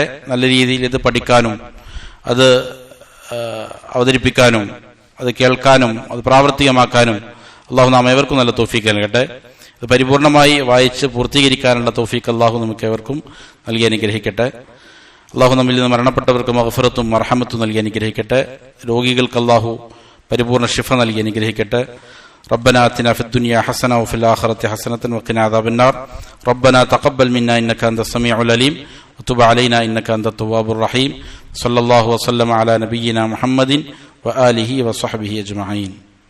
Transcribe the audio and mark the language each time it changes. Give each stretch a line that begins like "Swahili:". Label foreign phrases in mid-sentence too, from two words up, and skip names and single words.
Malayalam: നല്ല രീതിയിൽ ഇത് പഠിക്കാനും അത് അവതരിപ്പിക്കാനും അത് കേൾക്കാനും അത് പ്രാവർത്തികമാക്കാനും അള്ളാഹു നാം ഏവർക്കും നല്ല തൗഫീക്ക് നൽകട്ടെ. ഇത് പരിപൂർണമായി വായിച്ച് പൂർത്തീകരിക്കാനുള്ള തൗഫീക്ക് അള്ളാഹു നമുക്ക് ഏവർക്കും നൽകി അനുഗ്രഹിക്കട്ടെ. അള്ളാഹു നമ്മിൽ നിന്ന് മരണപ്പെട്ടവർക്ക് മഗ്ഫിറത്തും മർഹമത്തും നൽകി അനുഗ്രഹിക്കട്ടെ. രോഗികൾക്ക് അള്ളാഹു പരിപൂർണ ശിഫ നൽകി അനുഗ്രഹിക്കട്ടെ.
Arabic: ربنا آتنا في الدنيا حسنة وفي الآخرة حسنة وقنا عذاب النار. ربنا تقبل منا إنك أنت السميع العليم وتب علينا إنك أنت التواب الرحيم. صلى الله وسلم على نبينا محمد وآله وصحبه أجمعين.